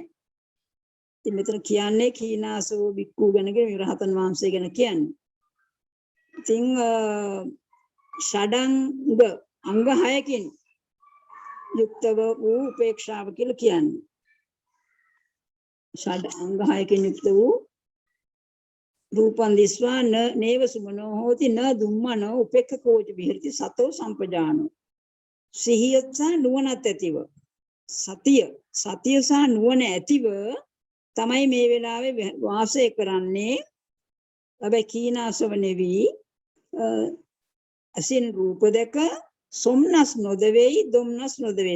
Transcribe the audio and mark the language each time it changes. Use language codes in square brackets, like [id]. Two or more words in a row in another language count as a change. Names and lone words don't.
[si] ඉතින් මෙතන කියන්නේ [pi] කීනාසෝ බික්ඛු [si] ගැන රහතන් වහන්සේ ගැන කියන්නේ. ඉතින් ෂඩංග අංග 6කින් යුක්තව වූ උපේක්ෂාව කියලා කියන්නේ. ෂඩ අංග 6කින් යුක්ත වූ [pi] රූපං දිස්වා නේව සුමනෝ හෝති න දුම්මනෝ උපේක්ඛකෝච විහෙරති සතෝ සම්පජානෝ. [si] සිහියත් සහ නුවණත් ඇතිව සතිය සහ නුවණ ඇතිව තමයි මේ වෙලාවේ වාසය කරන්නේ. හැබැයි කීනාසව නෙවි අසින් රූප දැක සොම්නස් නොදෙවෙයි දොම්නස් නොදෙවෙයි.